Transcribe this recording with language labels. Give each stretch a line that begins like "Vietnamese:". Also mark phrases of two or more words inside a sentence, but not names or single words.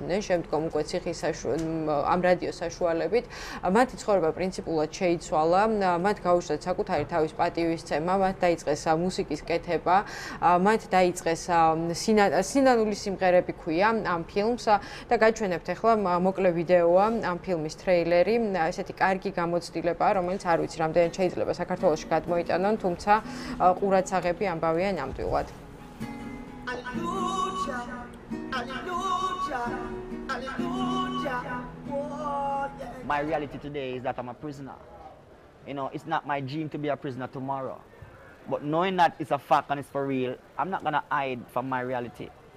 Georgian: შემდგომ უკვე ციხის ამ რადიოს საშუალებით მათი ცხოვრება პრინციპულად შეიცვალა, მათ გაუშვათ საკუთარი თავის პატივისცემა, მათ დაიწყეს მუსიკის კეთება, მათ დაიწყეს სინანული სიმღერები ქვია ამ ფილმს და გაჩვენებთ ახლა მოკლე ვიდეოა ამ ფილმის ტრეილერი, ესეთი კარგი გამოცდილებაა, რომელიც არ ვიცი რამდენად შეიძლება საქართველოში გადმოიტანონ, თუმცა ყურადსაღები ამბავია ნამდვილად.
English: My reality today is that I'm a prisoner. You know, it's not my dream to be a prisoner tomorrow. But knowing that it's a fact and it's for real, I'm not gonna hide from my reality.